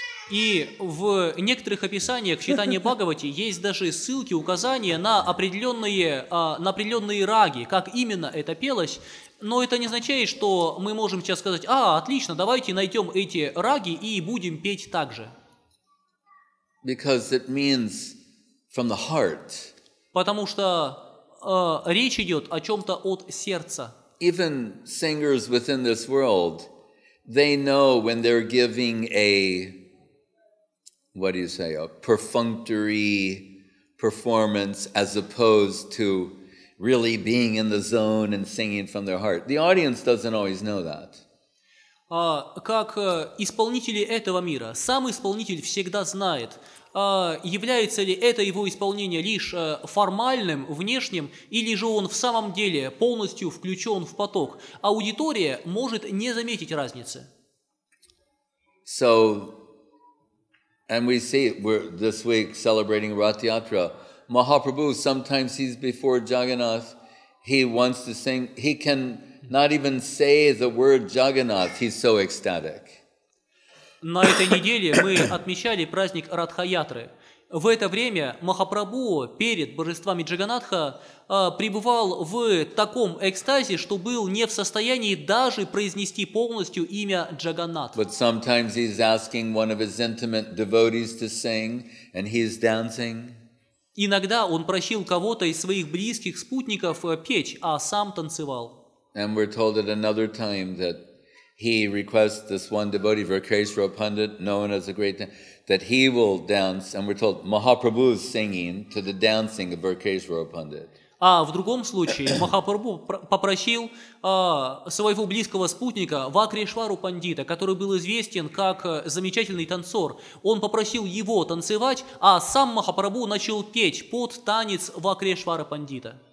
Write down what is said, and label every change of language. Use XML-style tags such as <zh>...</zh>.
<ru>И в некоторых описаниях в Чайтанья Бхагавате есть даже ссылки, указания на определенные раги, как именно это пелось, но это не означает, что мы можем сейчас сказать, отлично, давайте найдем эти раги и будем петь так же.</ru> <en>Because it means from the heart.</en> <ru>Потому что речь идет о чем-то от сердца.</ru> <en>Even singers within this world, they know when they're giving a perfunctory performance as opposed to really being in the zone and singing from their heart. The audience doesn't always know that.</en> <ru>Как исполнители этого мира, сам исполнитель всегда знает, является ли это его исполнение лишь формальным, внешним, или же он в самом деле полностью включен в поток. Аудитория может не заметить разницы.</ru> <en>So, and we see, we're this week celebrating Rath Yatra. Mahaprabhu, sometimes he's before Jagannath, he wants to sing, he can not even say the word Jagannath, he's so ecstatic.</en> <ru>На этой неделе мы отмечали праздник Радха-ятры. В это время Махапрабху перед божествами Джаганатха пребывал в таком экстазе, что был не в состоянии даже произнести полностью имя Джаганнат.</ru> <en>But sometimes he's asking one of his intimate devotees to sing, and he's dancing.</en> <ru>Иногда он просил кого-то из своих близких спутников петь, а сам танцевал.</ru> <en>And we're told at another time that he requests this one devotee, Varkeshwara Pandit, known as a great, that he will dance, and we're told Mahaprabhu is singing to the dancing of Varkeshwara Pandit.</en> <ru>А в другом случае Махапрабху попросил своего близкого спутника Вакрешвару Пандита, который был известен как замечательный танцор. Он попросил его танцевать, а сам Махапрабху начал петь под танец Вакрешвара Пандита.</ru>